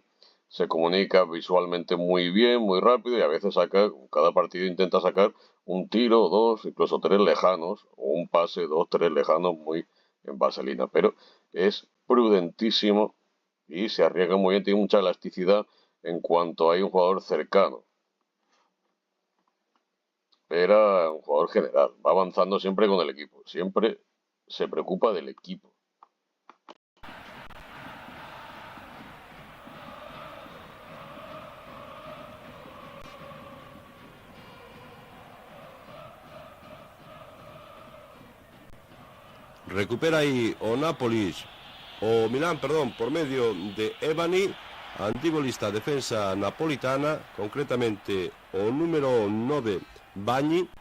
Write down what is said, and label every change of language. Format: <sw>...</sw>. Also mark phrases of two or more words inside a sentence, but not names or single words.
<es>Se comunica visualmente muy bien, muy rápido, y a veces saca, cada partido intenta sacar un tiro, 2, incluso 3 lejanos, o un pase, 2, 3 lejanos muy en vaselina, pero es prudentísimo y se arriesga muy bien, tiene mucha elasticidad en cuanto hay un jugador cercano. Era un jugador general, va avanzando siempre con el equipo, siempre se preocupa del equipo.</es> <gl>Recupera aí o Nápoles, o Milán, perdón, por medio de Ebani, antibolista defensa napolitana, concretamente o número 9, Bagni,</gl>